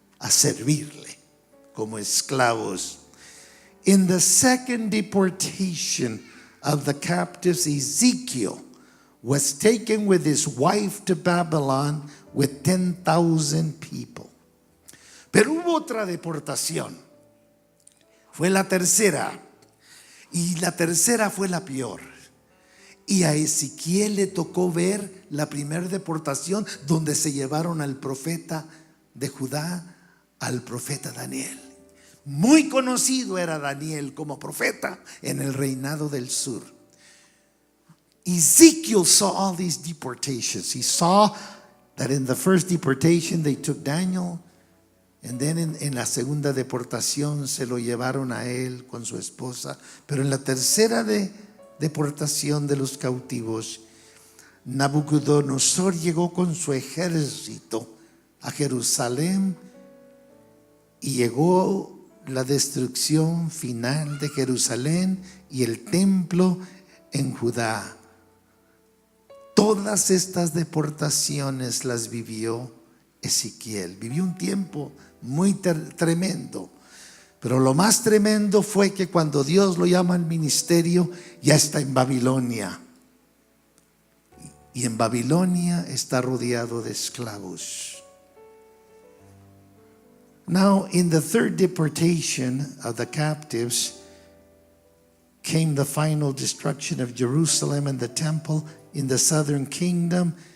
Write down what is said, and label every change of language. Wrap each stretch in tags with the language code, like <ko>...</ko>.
<es>a servirle como esclavos.</es> <en>In the second deportation of the captives, Ezekiel was taken with his wife to Babylon with 10,000 people.</en> <es>Pero hubo otra deportación. Fue la tercera. Y la tercera fue la peor. Y a Ezequiel le tocó ver la primera deportación, donde se llevaron al profeta de Judá, al profeta Daniel. Muy conocido era Daniel como profeta en el reinado del sur.</es> <en>Ezekiel saw all these deportations. He saw that in the first deportation they took Daniel, and then</en> <es>en la segunda deportación se lo llevaron a él con su esposa. Pero en la tercera deportación de los cautivos, Nabucodonosor llegó con su ejército a Jerusalén y llegó la destrucción final de Jerusalén y el templo en Judá. Todas estas deportaciones las vivió Ezequiel. Vivió un tiempo muy tremendo. Pero lo más tremendo fue que cuando Dios lo llama al ministerio, ya está en Babilonia. Y en Babilonia está rodeado de esclavos.</es> <en>Now, in the third deportation of the captives came the final destruction of Jerusalem and the temple in the southern kingdom.</en>